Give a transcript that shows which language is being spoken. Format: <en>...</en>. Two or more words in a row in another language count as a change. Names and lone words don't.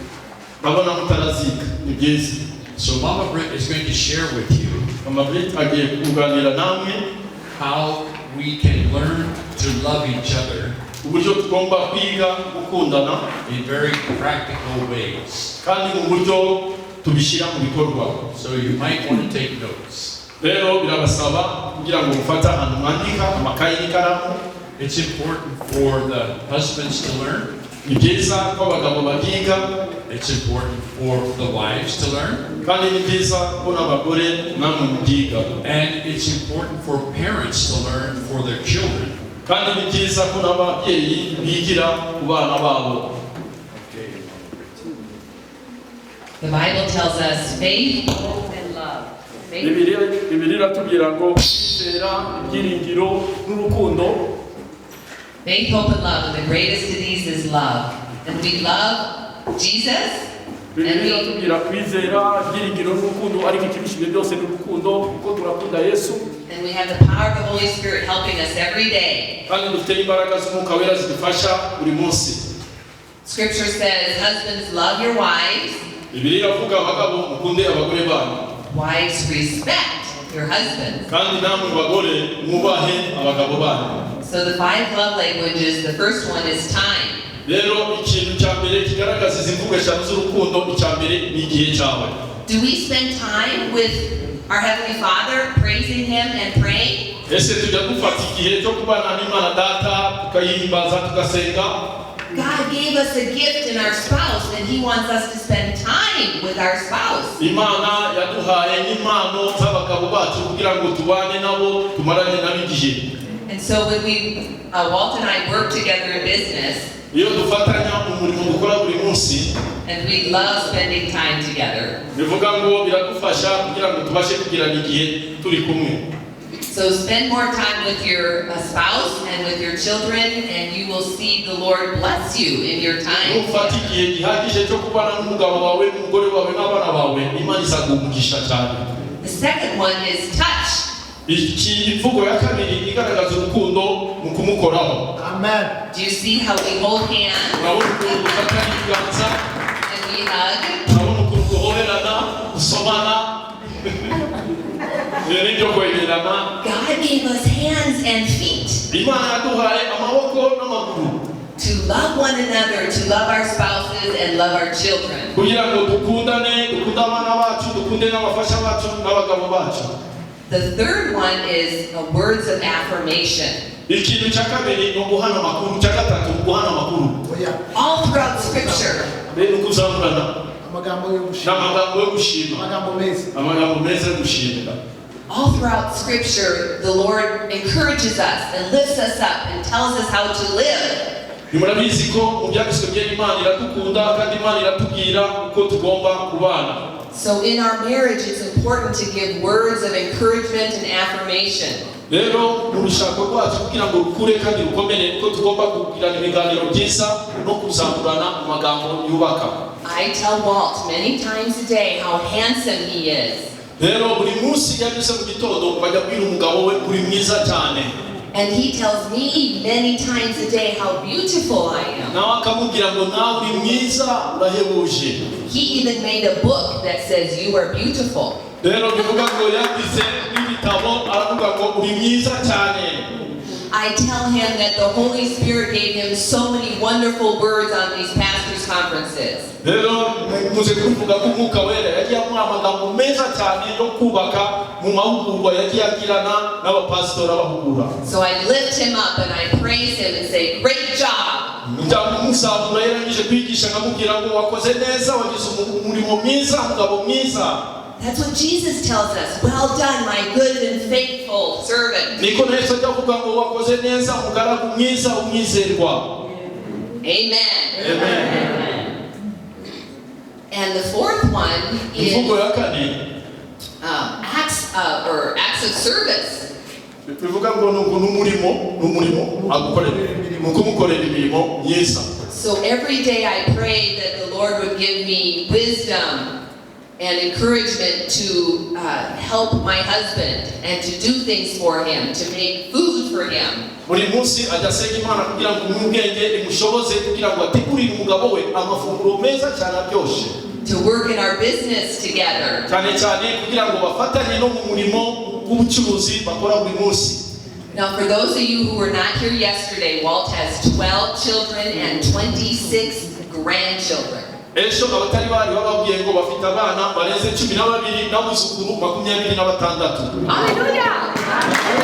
<en>So Mama Britt is going to share with you how we can learn to love each other in very practical ways. So you might want to take notes. It's important for the husbands to learn.</en> <rw>Ni byiza ko abagabo bagiga.</rw> <en>It's important for the wives to learn.</en> <rw>Kandi ni byiza ko n'abagore namwe mugiga.</rw> <en>And it's important for parents to learn for their children.</en> <rw>Kandi ni byiza ko n'ababyeyi bigira ku bana babo.</rw> <en>The Bible tells us faith, hope, and love.</en> <rw>Bibiliya tubwira ngo kwizera, ibyiringiro n'urukundo.</rw> <en>Faith, hope, and love. And the greatest of these is love. And we love Jesus.</en> <rw>Bibiliya tubwira kwizera, ibyiringiro n'urukundo, ariko ikibishije byose n'urukundo, kuko turakunda Yesu.</rw> <en>And we have the power of the Holy Spirit helping us every day.</en> <rw>Kandi dufite imbaraga z'Umwuka Wera zidufasha buri munsi.</rw> <en>Scripture says, husbands, love your wives.</en> <rw>Bibiliya ivuga abagabo mukunde abagore banyu.</rw> <en>Wives, respect your husbands.</en> <rw>Kandi namwe bagore mwubahe abagabo banyu.</rw> <en>So the 5 love languages, the first one is time.</en> <rw>Rero ikintu cya mbere kigaragaza izi mvugo eshanu z'urukundo, icya mbere ni igihe cyawe.</rw> <en>Do we spend time with our Heavenly Father, praising Him and praying?</en> <rw>Ese tujya dufata igihe cyo kubana n'Imana Data tukayihimbaza tugasenga?</rw> <en>God gave us a gift in our spouse, and He wants us to spend time with our spouse.</en> <rw>Imana yaduhaye impano z'abagabo bacu kugira ngo tubane nabo tumarane nabo igihe.</rw> <en>And so when Walt and I work together in business,</en> <rw>iyo dufatanya umurimo dukora buri munsi,</rw> <en>and we love spending time together.</en> <rw>bivuga ngo biradufasha kugira ngo tubashe kugirana igihe turi kumwe.</rw> <en>So spend more time with your spouse and with your children, and you will see the Lord bless you in your time.</en> <rw>Ufata igihe gihagije cyo kubana n'umugabo wawe n'umugore wawe n'abana bawe, Imana izaguha umugisha cyane.</rw> <en>The second one is touch.</en> <rw>Iki imvugo ya kabiri igaragaza urukundo mu kumukoraho.</rw> <en>Amen. Do you see how we hold hands</en> <rw>Urabona ukuntu dufatanya ibiganza,</rw> <en>and we hug?</en> <rw>urabona ukuntu duhoberana, dusomana, n'ibyo kwegerana.</rw> <en>God gave us hands and feet</en> <rw>Imana yaduhaye amaboko n'amaguru</rw> <en>to love one another, to love our spouses and love our children.</en> <rw>kugira ngo dukundane, dukunde abana bacu, dukunde n'abafasha bacu n'abagabo bacu.</rw> <en>The third one is words of affirmation.</en> <rw>Ikintu cya kabiri ni uguhana amakuru, cya gatatu uguhana amakuru.</rw> <en>All throughout Scripture,</en> <rw>Rero kuzamurana Amagambo yo gushima. n'amagambo yo gushima, Amagambo meza. amagambo meza yo gushimira.</rw> <en>all throughout Scripture, the Lord encourages us and lifts us up and tells us how to live.</en> <rw>Murabizi ko mu byanditswe by'Imana iradukunda kandi Imana iratubwira uko tugomba kubana.</rw> <en>So in our marriage, it's important to give words of encouragement and affirmation.</en> <rw>Rero mu rushako rwacu kugira ngo rukure kandi rukomere, uko tugomba kugirana ibiganiro byiza no kuzamurana amagambo yubaka.</rw> <en>I tell Walt many times a day how handsome he is.</en> <rw>Rero buri munsi yabyutse mu gitondo bajya kubwira umugabo we uri mwiza cyane.</rw> <en>And he tells me many times a day how beautiful I am.</en> <rw>Nawe akamubwira ngo nawe uri mwiza urahebuje.</rw> <en>He even made a book that says you are beautiful.</en> <rw>Rero bivuga ngo yagize n'ibitabo aravuga ngo uri mwiza cyane.</rw> <en>I tell him that the Holy Spirit gave him so many wonderful words on these pastors' conferences.</en> <rw>Rero muze kuvuga ko Umwuka Wera yagiye amuha amagambo meza cyane yo kubaka mu mahugurwa yagiye agirana n'abapasitori abahugura.</rw> <en>So I lift him up and I praise him and say, great job.</en> <rw>Ndamusabura yarangije kwigisha nkamubwira ngo wakoze neza, wagize umurimo mwiza, umugabo mwiza.</rw> <en>That's what Jesus tells us. Well done, my good and faithful servant.</en> <rw>Niko na Yesu avuga ngo wakoze neza, umugaragu mwiza umwizerwa.</rw> <en>Amen. Amen. And the fourth one is</en> <rw>Imvugo ya kane</rw> <en>acts of service.</en> <rw>bivuga ngo n'umurimo agukorera, kumukorera imirimo myiza.</rw> <en>So every day I pray that the Lord would give me wisdom and encouragement to help my husband and to do things for him, to make food for him.</en> <rw>Buri munsi ajasenga Imana kugira ngo umwenge imushoboze kugira ngo ategurire umugabo we amafunguro meza cyane aryoshe.</rw> <en>To work in our business together.</en> <rw>Cyane cyane kugira ngo bafatanye no mu murimo w'ubucuruzi bakora buri munsi.</rw> <en>Now for those of you who were not here yesterday, Walt has 12 children and 26 grandchildren.</en> <rw>Ejo abatari bari bababwiye ngo bafite abana barenze 12 n'abuzukuru 26.</rw>